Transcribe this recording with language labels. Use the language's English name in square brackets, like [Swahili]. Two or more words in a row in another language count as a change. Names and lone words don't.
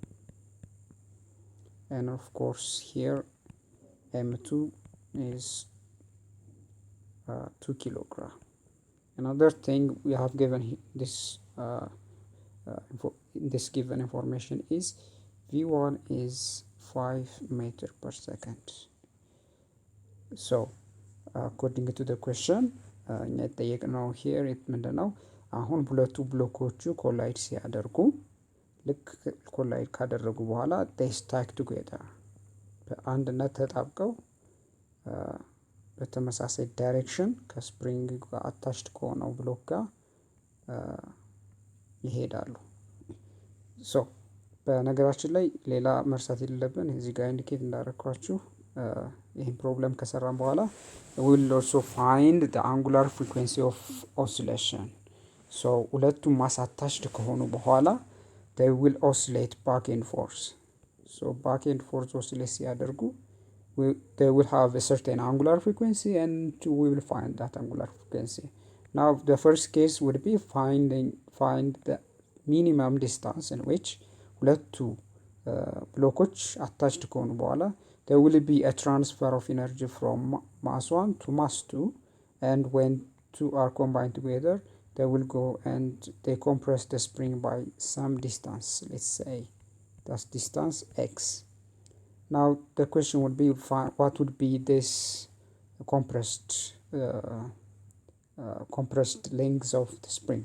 [English] And of course here M2 is 2 kilogram. Another thing we have given this given information is v1 is 5 meters per second. So according to the question [Amharic] የተጠየቅነው here ምንድነው አሁን ሁለቱ ብሎኮቹ ኮላይድ ሲያደርጉ ልክ ኮላይድ ካደረጉ በኋላ [English] they stack together [Amharic] በአንድነት ተጣብቀው በተመሳሳይ ዳይሬክሽን ከስፕሪንግ ጋር አታችድ ከሆነው ብሎክ ጋር ይሄዳሉ። ሶ በነገራችን ላይ ሌላ መርሳት የሌለብን እዚህ ጋር ኢንዲኬት እንዳደረኳችሁ ይሄን ፕሮብለም ከሰራን በኋላ [English] we will also find the angular frequency of oscillation. So [Amharic] ሁለቱም ማስ አታችድ ከሆኑ በኋላ [English] they will oscillate back and forth. So back and forth oscillate ሲያደርጉ they will have a certain angular frequency, and we will find that angular frequency. Now the first case would be find the minimum distance in which [Amharic] ሁለቱ ብሎኮች [English] attached [Amharic] ከሆኑ በኋላ [English] there will be a transfer of energy from mass 1 to mass 2, and when two are combined together they will go and they compress the spring by some distance. Let's say that's distance x. Now the question would be what would be this compressed length of the spring.